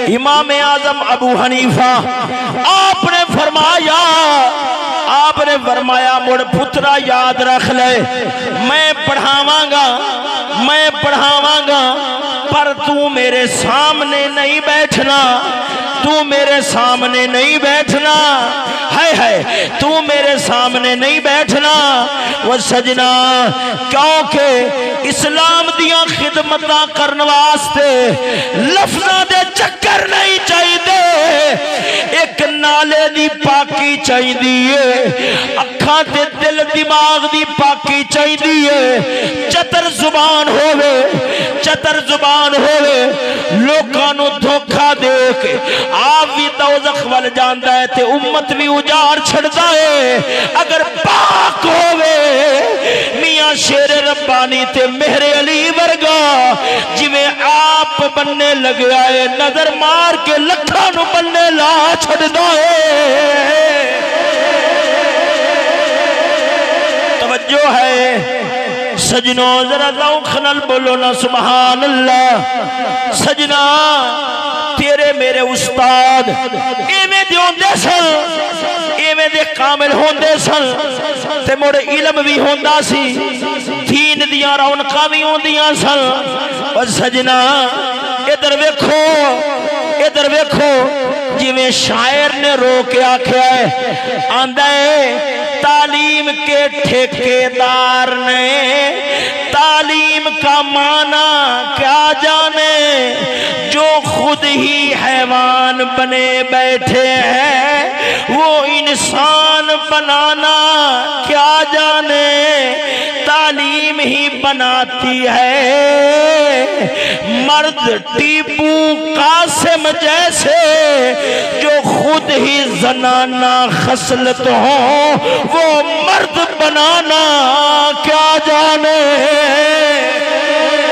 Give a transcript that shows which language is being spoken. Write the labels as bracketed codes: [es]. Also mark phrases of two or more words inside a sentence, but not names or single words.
[pa] امام اعظم ابو حنیفہ آپ نے فرمایا مڑ پترا یاد رکھ لے، میں پڑھاواں گا پر تو میرے سامنے نہیں بیٹھنا، تو میرے سامنے نہیں بیٹھنا، تو میرے سامنے نہیں بیٹھنا۔ وہ سجنا کیونکہ اسلام دیاں خدمتاں کرن واسطے لفظاں دے چکر نہیں چاہیے، ایک نالے دی پاکی چاہیے، اکھاں تے دل دماغ دی پاکی چاہیے، چتر زبان ہوئے لوکاں نو دھوکا دے کے آپ بھی دوزخ وال جاندا ہے تے امت بھی اجاڑ چھڑدا ہے۔ اگر پاک ہوئے میاں شیر ربانی تے مہر علی ورگا جویں آپ بننے لگیا ہے، نظر مار کے لکھاں نو بننے لا چھڑدا ہے۔ توجہ ہے سجنوں ذرا ذوق نال بولو نا [ar] سبحان اللہ۔ [pa] سجنا تیرے میرے استاد ایویں دے ہوندے سن، ایویں دے کامل ہوندے سن تے مڑ علم بھی ہوندا سی، دین دیاں رونقاں بھی ہوندیاں سن۔ اور سجنا ادھر ویکھو جویں شاعر نے رو کے آکھیا ہے، آندا ہے [ur] تعلیم کے ٹھیکیدار نے تعلیم کا معنی کیا جانے، جو خود ہی حیوان بنے بیٹھے ہیں وہ انسان بنانا کیا جانے، تعلیم ہی بناتی ہے مرد ٹیپو قاسم جیسے، جو خود ہی زنانہ خصلت ہو وہ مرد بنانا کیا جانے۔